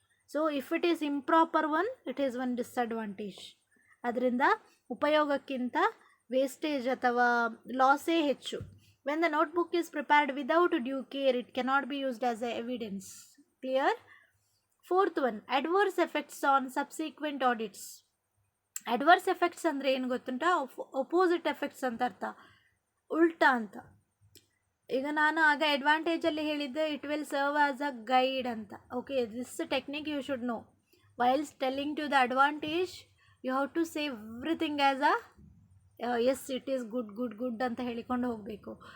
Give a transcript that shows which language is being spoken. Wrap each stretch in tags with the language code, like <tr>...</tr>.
<en>So if it is improper one, it is one disadvantage.</en> <kn>ಅದರಿಂದ ಉಪಯೋಗಕ್ಕಿಂತ wastage ಅಥವಾ ಲಾಸೇ ಹೆಚ್ಚು.</kn> <en>When the notebook is prepared without due care, it cannot be used as a evidence. Clear? Fourth one, adverse effects on subsequent audits.</en> <kn>Adverse effects ಅಂದರೆ ಏನು ಗೊತ್ತುಂಟ, opposite effects ಅಂತ ಅರ್ಥ, ಉಲ್ಟಾ ಅಂತ. ಈಗ ನಾನು ಆಗ ಅಡ್ವಾಂಟೇಜಲ್ಲಿ ಹೇಳಿದ್ದೆ</kn> <en>it will serve as a guide</en> <kn>ಅಂತ.</kn> <en>Okay, this technique you should know. Whiles telling to the advantage you have to say everything as a yes it is good</en> <kn>ಅಂತ ಹೇಳಿಕೊಂಡು ಹೋಗಬೇಕು.</kn>